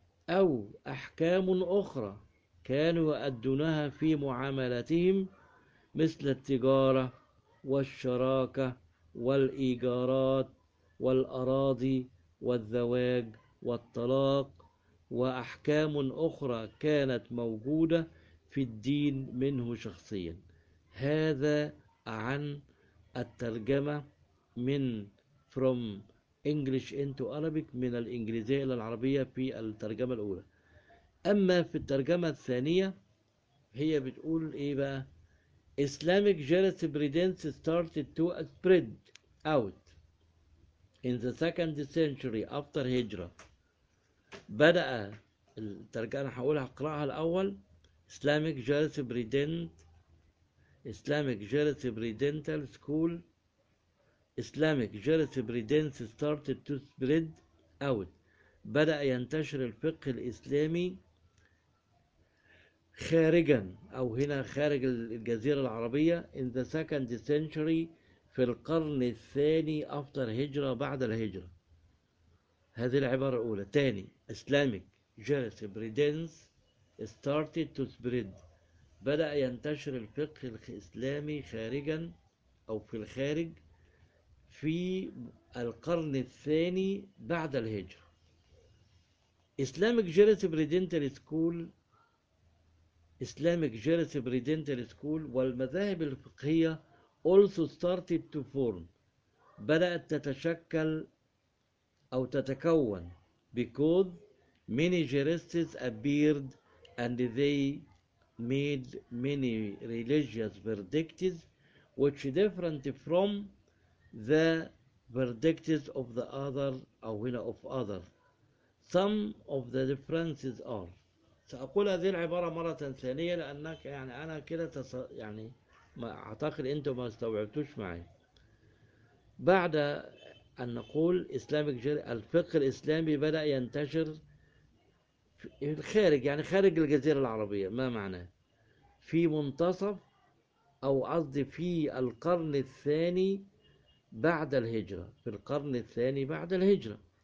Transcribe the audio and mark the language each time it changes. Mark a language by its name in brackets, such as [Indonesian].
[Arabic] أو أحكام أخرى كانوا يؤدونها في معاملاتهم مثل التجارة والشراكة والإيجارات والأراضي والزواج والطلاق، وأحكام أخرى كانت موجودة في الدين منه شخصيا. هذا عن الترجمة من [English] from English into Arabic، [Arabic] من الإنجليزية إلى العربية في الترجمة الأولى. أما في الترجمة الثانية هي بتقول إيه بقى؟ [English] Islamic jurisprudence started to spread out in the second century after Hijra. [Arabic] بدأ الترجمة، أنا هقولها هقرأها الأول: [English] Islamic jurisprudence، Islamic jurisprudential school، Islamic jurisprudence started to spread out. [Arabic] بدأ ينتشر الفقه الإسلامي خارجا، أو هنا خارج الجزيرة العربية، [English] in the second century، [Arabic] في القرن الثاني after هجرة، بعد الهجرة. هذه العبارة الأولى. تاني: [English] Islamic jurisprudence started to spread، [Arabic] بدأ ينتشر الفقه الإسلامي خارجا أو في الخارج في القرن الثاني بعد الهجرة. [English] Islamic jurisprudential school، Islamic jurisprudential school، [Arabic] والمذاهب الفقهية [English] also started to form، [Arabic] بدأت تتشكل أو تتكون، [English] because many jurists appeared and they made many religious verdicts which different from the verdicts of the other، [Arabic] أو هنا [English] of other. Some of the differences are، [Arabic] سأقول هذه العبارة مرة ثانية لأنك يعني أنا كده يعني ما أعتقد أنتم ما استوعبتوش معي. بعد أن نقول إسلامك الفقه الإسلامي بدأ ينتشر في الخارج، يعني خارج الجزيرة العربية، ما معناه؟ في منتصف، أو قصدي في القرن الثاني بعد الهجرة، في القرن الثاني بعد الهجرة.